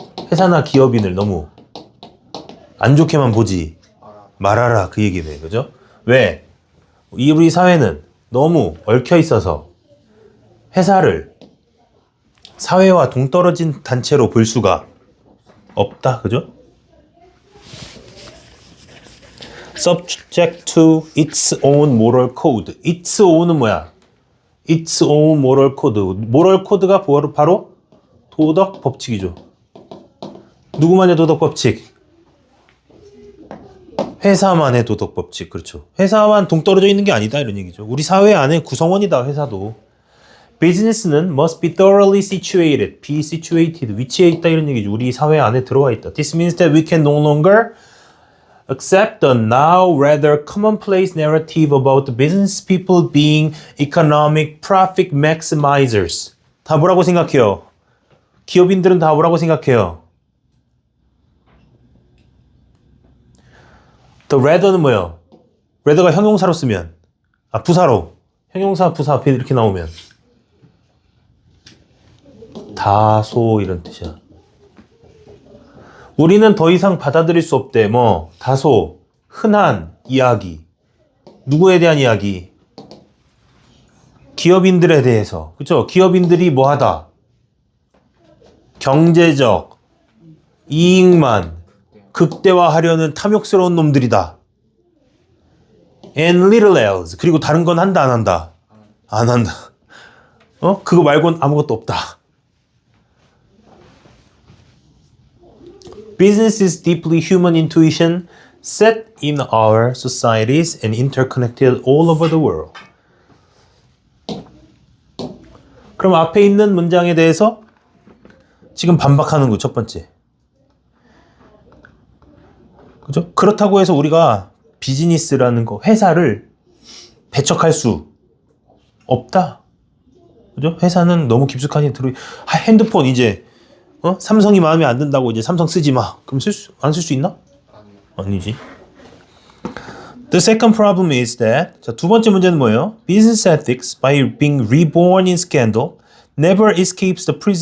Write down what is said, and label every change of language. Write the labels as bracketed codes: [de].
[ko] 회사나 기업인을 너무 안 좋게만 보지 말아라, 그 얘기네. 그죠? 왜? 우리 사회는 너무 얽혀 있어서 회사를 사회와 동떨어진 단체로 볼 수가 없다. 그죠? [en] Subject to its own moral code. its own은 [ko] 뭐야? [en] its own moral code. [ko] moral code가 바로 도덕 법칙이죠. 누구만의 도덕 법칙? 회사만의 도덕 법칙. 그렇죠. 회사만 동떨어져 있는 게 아니다, 이런 얘기죠. 우리 사회 안에 구성원이다, 회사도. [en] 비즈니스는 must be thoroughly situated, be situated, [ko] 위치해 있다, 이런 얘기죠. 우리 사회 안에 들어와 있다. [en] This means that we can no longer accept the now rather commonplace narrative about the business people being economic profit maximizers. [ko] 다 뭐라고 생각해요? 기업인들은 다 뭐라고 생각해요? The rather는 뭐예요? rather가 형용사로 쓰면, 부사로. 형용사, 부사 앞에 이렇게 나오면 다소 이런 뜻이야. 우리는 더 이상 받아들일 수 없대. 다소 흔한 이야기. 누구에 대한 이야기? 기업인들에 대해서. 그렇죠? 기업인들이 뭐하다? 경제적 이익만 극대화하려는 탐욕스러운 놈들이다. [en] And little else. [ko] 그리고 다른 건 한다, 안 한다? 안 한다. 그거 말고는 아무것도 없다. [en] Business is deeply human intuition set in our societies and interconnected all over the world. [ko] 그럼 앞에 있는 문장에 대해서 지금 반박하는 거 첫 번째. 그죠? 그렇다고 해서 우리가 비즈니스라는 거, 회사를 배척할 수 없다. 그죠? 회사는 너무 깊숙하게 핸드폰 이제 삼성이 마음에 안 든다고 이제 삼성 쓰지 마. 그럼 안 쓸 수 있나? 아니지. [en] The second problem is that [ko] 자, 두 번째 문제는 뭐예요? [en] Business ethics, by being reborn in scandal, never escapes the prison